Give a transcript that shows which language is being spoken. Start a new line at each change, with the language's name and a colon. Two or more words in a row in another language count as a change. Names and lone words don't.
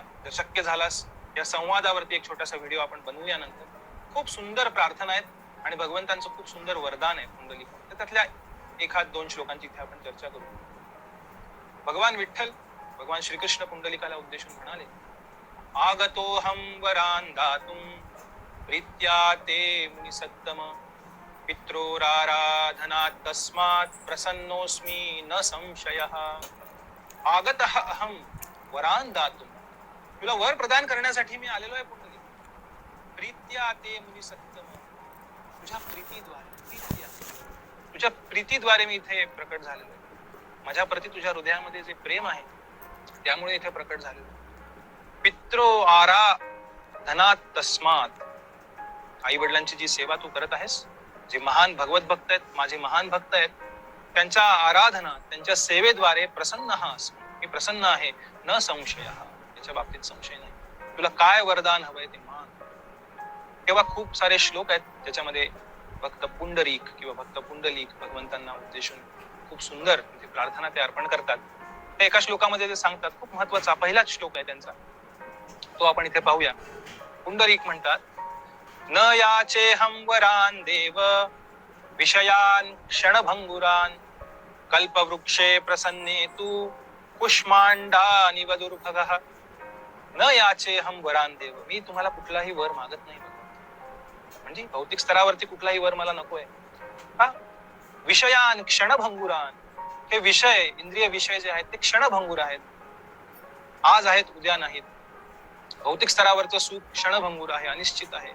Marathi: जर शक्य झालास या संवादावरती एक छोटासा व्हिडिओ आपण बनवूया नंतर. खूप सुंदर प्रार्थना आहेत आणि भगवंतांचं खूप सुंदर वरदान आहे पुंडलिक. तर त्यातल्या 1-2 श्लोकांची इथे आपण चर्चा करू. भगवान विठ्ठल, भगवान श्रीकृष्ण पुंडलिकाला उद्देशून म्हणाले,
Sanskrit: आगतोहम वरान दातुम प्रीत्या ते मुनिसत्तम पित्रोराराधनात् तस्मात् प्रसन्नोस्मी न संशयः. आगतः अहम वरान दातुम.
Marathi: तुला वर प्रदान करण्यासाठी मी आलेलो आहे पुंडलिक.
Sanskrit: प्रीत्या ते मुनिसत्तम.
Marathi: तुझ्या प्रीतीद्वारे, तुझ्या प्रीतीद्वारे मी इथे प्रकट झालेलो आहे. माझ्या प्रती तुझ्या हृदयामध्ये जे प्रेम आहे त्यामुळे इथे प्रकट झालेलो आहे.
Sanskrit: पित्रो आराधनात् तस्मात्.
Marathi: आई वडिलांची जी सेवा तू करत आहेस, जे महान भगवत भक्त आहेत, माझे महान भक्त आहेत, त्यांच्या आराधना, त्यांच्या सेवेद्वारे प्रसन्न हास. मी प्रसन्न आहे.
Sanskrit: न संशय,
Marathi: याच्या बाबतीत संशय नाही. तुला काय वरदान हवंय ते मान. तेव्हा खूप सारे श्लोक आहेत ज्याच्यामध्ये भक्त पुंडरीक किंवा भक्त पुंडलिक भगवंतांना उद्देशून खूप सुंदर प्रार्थना ते अर्पण करतात. ते एका श्लोकामध्ये ते सांगतात, खूप महत्वाचा पहिलाच श्लोक आहे त्यांचा, तो आपण इथे पाहूया. पुंडरीक म्हणतात,
Sanskrit: न याचेहं वरान देव विषयान क्षणभंगुरान कल्पवृक्षे प्रसन्ने तू कुष्मांडा निवदुर्भगः न याचे हम वरान देव.
Marathi: मी तुम्हाला कुठलाही वर मागत नाही भगवंत. म्हणजे भौतिक स्तरावरती कुठलाही वर मला नकोय.
Sanskrit: हा विषयान क्षणभंगुरान.
Marathi: हे विषय, इंद्रिय विषय जे आहेत ते क्षणभंगुर आहेत. आज आहेत उद्या नाहीत. भौतिक स्तरावरचं सुख क्षणभंगुर आहे, अनिश्चित आहे.